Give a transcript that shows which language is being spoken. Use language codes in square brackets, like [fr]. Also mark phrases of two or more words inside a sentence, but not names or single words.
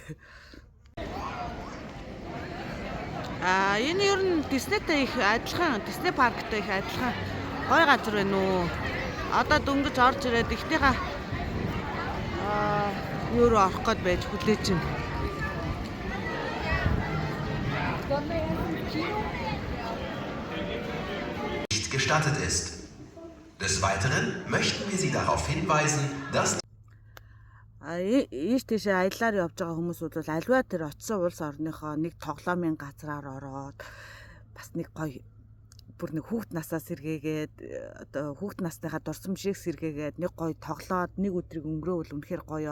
[mn] Энэ ер нь Диснейтэй их адилхан, Дисней парктай их адилхан гоё газар байна уу. Одоо дөнгөж орж ирээд ихнийхээ юу руу орох гээд байж хүлээж байна. [de] Nicht gestattet ist. Des Weiteren möchten wir Sie darauf hinweisen, dass [mn] Ийш тийшээ аяллаар явж байгаа хүмүүс бол альва тэр очисон улс орныхоо нэг тоглоомын газраар ороод бас нэг гоё бүр нэг хүүхд насаа сэргээгээд одоо хүүхд насныхаа дурсам шиг сэргээгээд нэг гоё тоглоод нэг өдрийг өнгөрөөвөл үнэхээр гоё.